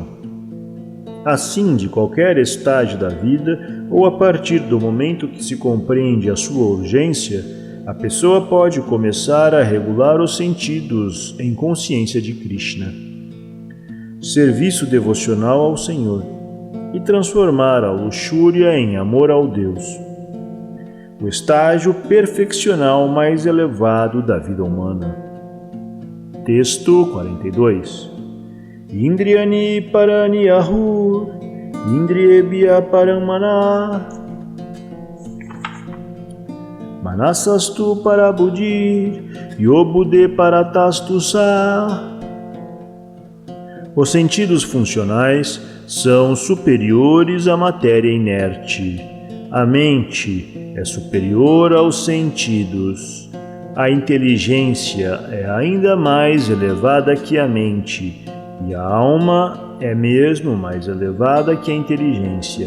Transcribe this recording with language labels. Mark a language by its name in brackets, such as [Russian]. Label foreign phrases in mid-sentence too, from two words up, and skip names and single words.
[Portuguese] Assim, de qualquer estágio da vida, ou a partir do momento que se compreende a sua urgência, a pessoa pode começar a regular os sentidos em consciência de Krishna. Serviço devocional ao Senhor e transformar a luxúria em amor ao Deus. O estágio perfeccional mais elevado da vida humana. Texto 42. [Sanskrit] Indriyani parani ahur, indriyebhya paramana, manasastu parabuddhir, yobuddhe paratastu sa. [Portuguese] Os sentidos funcionais são superiores à matéria inerte. A mente é superior aos sentidos. A inteligência é ainda mais elevada que a mente, e a alma é mesmo mais elevada que a inteligência.